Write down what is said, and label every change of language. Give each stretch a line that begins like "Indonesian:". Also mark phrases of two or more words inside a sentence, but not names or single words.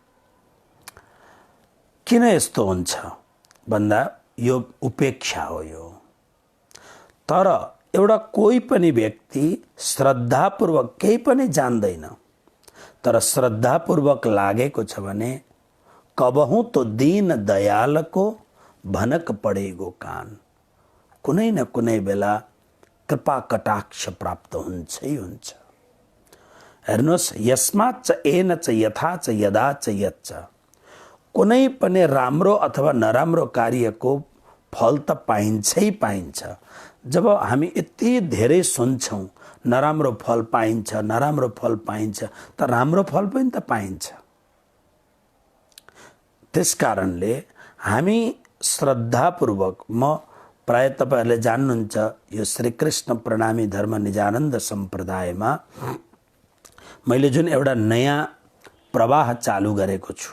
Nepali: किन यस्तो हुन्छ भन्दा यो उपेक्षा हो यो। तर एउटा कोही पनि व्यक्ति श्रद्धापूर्वक केही पनि जान्दैन, तर श्रद्धापूर्वक लागेको छ भने
Hindi: कबहुँ तो दीन दयालको भनक पडेगो कान,
Nepali: कुनै न कुनै बेला कृपा कटाक्ष प्राप्त हुन्छै हुन्छ। हेर्नुहोस्,
Sanskrit: यस्माच्च एन च यथा च यदा च यच्च,
Nepali: कुनै पनि राम्रो अथवा नराम्रो कार्यको फल त पाइन्छै पाइन्छ। जब हामी यति धेरै सुन्छौँ नराम्रो फल पाइन्छ, नराम्रो फल पाइन्छ, त राम्रो फल पनि त पाइन्छ। त्यसकारणले हामी श्रद्धापूर्वक, म प्राय तपाईहरुले जान्नुहुन्छ, यो श्री कृष्ण प्रणामी धर्म निजानन्द सम्प्रदायमा मैले जुन एउटा नयाँ प्रवाह चालू गरेको छु।